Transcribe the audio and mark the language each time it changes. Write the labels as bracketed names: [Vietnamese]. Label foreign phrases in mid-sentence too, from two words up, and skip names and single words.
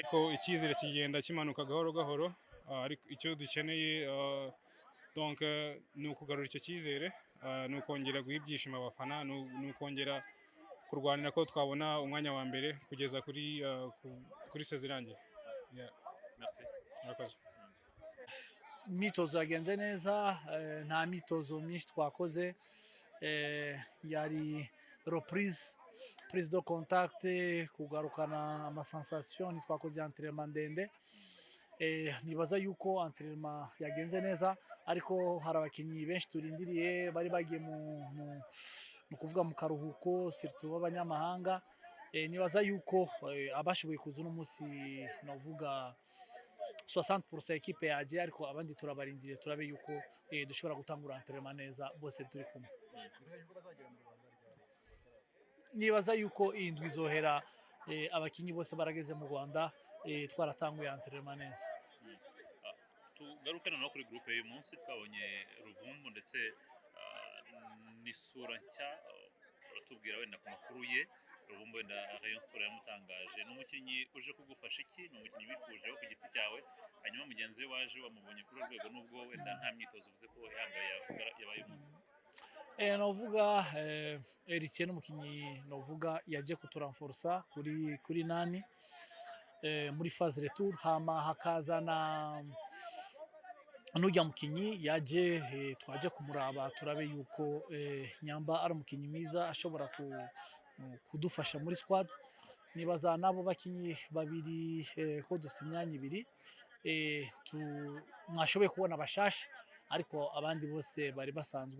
[Rundi] ko icyizere kigenda kimanuka gahoro gahoro, ariko icyo dukeneye donc ni ukugarura icyo cyizere, ni ukongera guha ibyishimo abafana, ni ukongera kurwanira ko twabona umwanya wa mbere kugeza kuri sezirangiye. Merci. Murakoze. Imyitozo yagenze neza, nta myitozo myinshi twakoze, yari [French] prise de contact, [Rundi] kugarukana amasensation, ntitwakoze entraînement ndende. Nibaza yuko entraînement yagenze neza, ariko hari abakinnyi benshi turindiriye bari bagiye mu kuvuga mu karuhuko, surtout b'abanyamahanga. Nibaza yuko abashoboye kuza uno munsi navuga 60% ekipe yaje, ariko abandi turabarindiriye turabe yuko dushobora gutangura entraînement neza bose turi kumwe. Nibaza yuko indwi izohera abakinnyi bose barageze mu Rwanda, twaratanguye entraînement neza. Tugarukana no kuri groupe y'uyu munsi twabonye Ruvumbu ndetse n'isura nshya, uratubwira wenda ku makuru ye. Ruvumbu wenda Rayon Sport yamutangaje, n'umukinnyi uje kugufasha iki? N'umukinnyi wifujeho ku giti cyawe, hanyuma mugenzi we waje wamubonye kuri urwego nubwo wenda nta myitozo uvuze ko yambaye yabaye umunsi? Novuga Eritiye n'umukinnyi novuga yaje kuturanforsa kuri nani muri [French] phase retour, [Rundi] hama hakazana n'ujya mukinnyi yaje, twaje kumuraba turabe yuko nyamba ari umukinnyi mwiza ashobora kudufasha muri squad. Nibaza nabo bakinnyi babiri ko dusa imyanya 2, mwashoboye kubona bashasha, ariko abandi bose bari basanzwe.